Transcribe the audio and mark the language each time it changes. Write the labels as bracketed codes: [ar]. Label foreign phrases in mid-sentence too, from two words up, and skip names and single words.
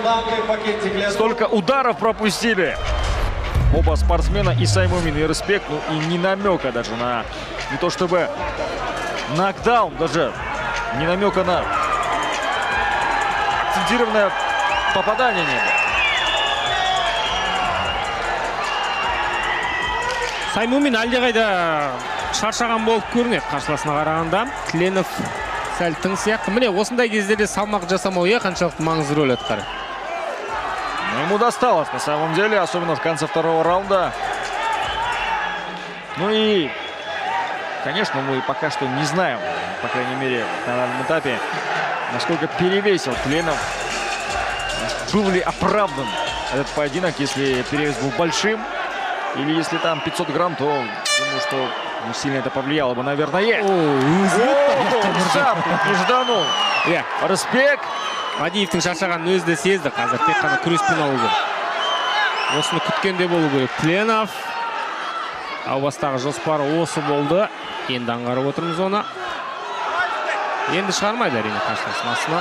[ru] Столько ударов пропустили оба спортсмена, и Саймумин, и Респект. Ну, и ни намека даже на, не то чтобы нокдаун, даже ни намека на акцентированное попадание не было. [kk] Саймумин әлдеқайда шаршаған болып көрінеді қарсыласына қарағанда. Тленов сәл тың сияқты. Міне осындай кездерде салмақ жасамау қаншалықты маңызды рөл атқарады. [ru] Но ему досталось на самом деле, особенно в конце второго раунда. Ну и, конечно, мы пока что не знаем, по крайней мере, на данном этапе, насколько перевесил Тленов. Был ли оправдан этот поединок, если перевес был большим, или если там 500 грамм, то думаю, что сильно это повлияло бы, наверное. Сам нежданул. Респект. [kk] Мадиевтің шаршағанын өзі де сезді. Қазір тек қана күреспен алу керек. Осыны күткенде болу керек. Тленов. Ау бастағы жоспары осы болды. Енді аңғарып отырмыз оны. Енді шығармайды әрине қарсыласын астына.